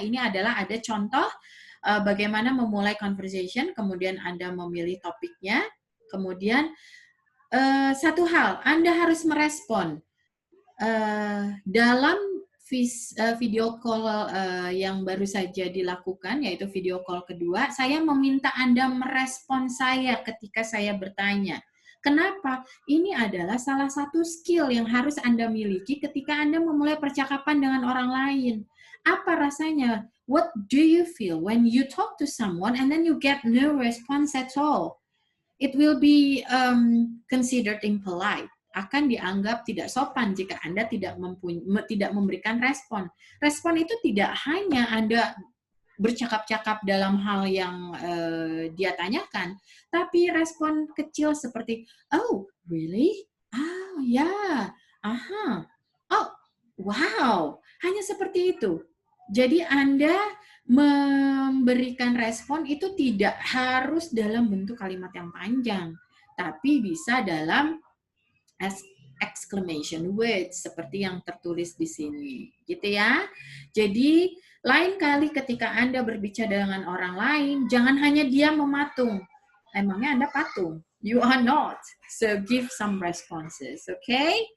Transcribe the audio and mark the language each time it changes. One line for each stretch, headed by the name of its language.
Indonesian: Ini adalah ada contoh bagaimana memulai conversation, kemudian Anda memilih topiknya, kemudian satu hal, Anda harus merespon dalam video call yang baru saja dilakukan, yaitu video call kedua, saya meminta Anda merespon saya ketika saya bertanya. Kenapa? Ini adalah salah satu skill yang harus Anda miliki ketika Anda memulai percakapan dengan orang lain. Apa rasanya?
English: What do you feel when you talk to someone and then you get no response at all? It will be considered impolite.
Indonesian: Akan dianggap tidak sopan jika Anda tidak memberikan respon. Respon itu tidak hanya Anda bercakap-cakap dalam hal yang dia tanyakan, tapi respon kecil seperti,
English: oh, really? Oh, ya, yeah. Aha. Oh, wow.
Indonesian: Hanya seperti itu. Jadi Anda memberikan respon itu tidak harus dalam bentuk kalimat yang panjang, tapi bisa dalam exclamation words seperti yang tertulis di sini, gitu ya. Jadi lain kali ketika Anda berbicara dengan orang lain, jangan hanya dia mematung. Emangnya Anda patung?
English: You are not. So give some responses, okay?